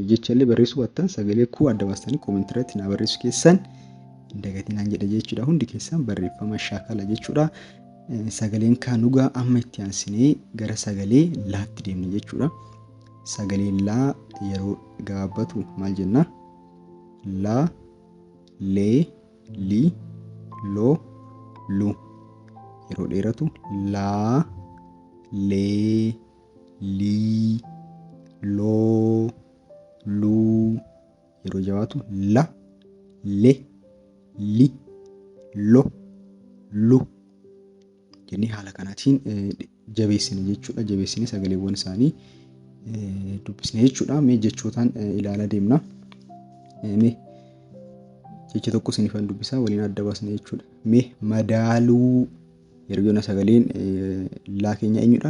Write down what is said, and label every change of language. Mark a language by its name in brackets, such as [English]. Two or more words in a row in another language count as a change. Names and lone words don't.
[Oromo] Jechallee barreessuu baattan sagalee kuu adda baastanii koomentii irratti na barreessu keessan hin dagatinaan jedha jechuudha. Hundi keessan barreeffama shaakala jechuudha. Sagaleen kaan dhugaa amma itti aansinee gara sagalee laatti deemna jechuudha. Sagaleen laa yeroo gabaabbatu maal jenna? Laa, lee, lii, loo, lu. Yeroo dheeratu laa, lee, lii, loo, luu. Yeroo jabaatu la, le, li, lo, lu. Jennee haala kanaatiin jabeessine jechuudha. Jabeessine sagaleewwan isaanii dubbisne jechuudha. Mee jechootaan ilaalaa deemna. Mee jecha tokko isiniifan dubbisaa waliin adda baasne jechuudha. Mee madaaluu yeroo jennu sagaleen laa keenya eenyudha?